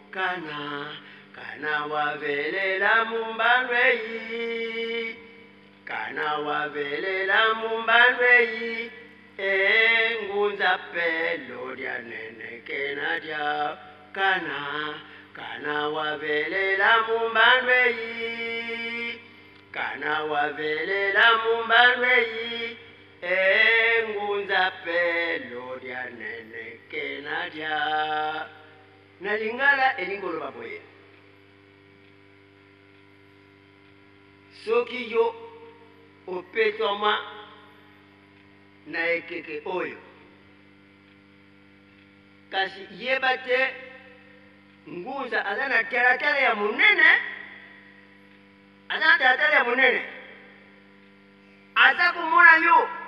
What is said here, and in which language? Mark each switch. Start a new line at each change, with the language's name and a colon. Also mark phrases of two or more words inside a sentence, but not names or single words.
Kongo: kana wavelela mumbandwe yi kana wavelela mumbandwe yi engunza pelo lya nenekena lya kana wavelela mumbandwe yi kana wavelela mumbandwe yi engunza pelo lya nenekena lya
Lingala: na Lingala elingolo baboye soki yo opetoma na ekeke oyo kasi yeba te ngunza aza na talatala ya munene aza komona yo